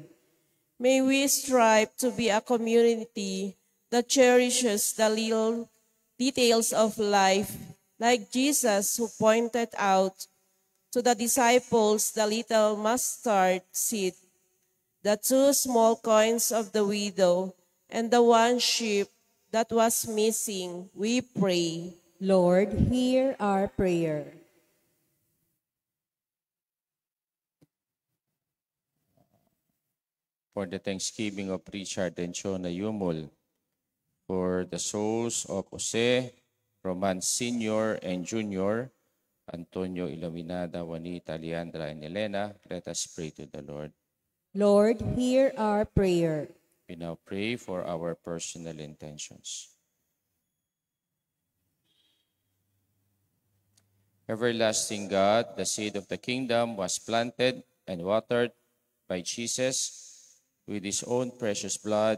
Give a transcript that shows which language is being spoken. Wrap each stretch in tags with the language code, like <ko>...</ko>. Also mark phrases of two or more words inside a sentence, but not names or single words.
<en>May we strive to be a community that cherishes the little details of life, like Jesus who pointed out to the disciples the little mustard seed, the 2 small coins of the widow, and the 1 sheep that was missing, we pray. Lord, hear our prayer. For the thanksgiving of Richard and Chona Yumul, for the souls of Jose, Roman Sr. and Jr., Antonio Iluminada, Juanita, Leandra, and Elena. Let us pray to the Lord. Lord, hear our prayer. We now pray for our personal intentions. Everlasting God, the seed of the kingdom was planted and watered by Jesus with his own precious blood.</en>